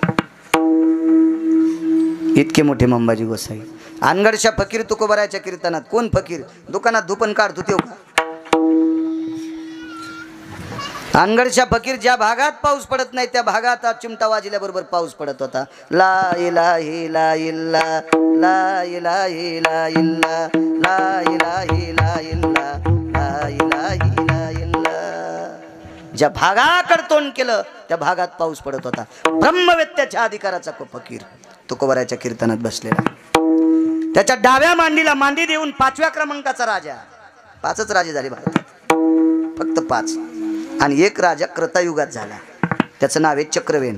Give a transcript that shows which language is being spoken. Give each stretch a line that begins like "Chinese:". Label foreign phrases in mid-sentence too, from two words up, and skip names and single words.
Marathi: इतके मोठे मंबाजी गोसाई. अनगडशा फकीर तुकोबरायच्या कीर्तनात. कोण फकीर? दुकानात धुपन काढत होते का? अनगडशा फकीर ज्या भागात पाऊस पडत नाही त्या भागात चिमटा वाजल्याबरोबर पाऊस पडत होता.
Arabic: لا إله لا إلا، لا إله لا إلا، لا إله لا إلا، لا إله لا إلا.
Marathi: ज्या भागाकडे तोंड केलं त्या भागात पाऊस पडत होता. ब्रह्मवेत्याच्या अधिकाराचा फकीर तुकोबरायच्या कीर्तनात बसलेला. त्याच्या डाव्या मांडीला मांडी देऊन 5व्या क्रमांकाचा राजा. 5च राजे झाले भारतात, फक्त 5. आणि एक राजा कृतायुगात झाला, त्याचं नाव आहे चक्रवेन.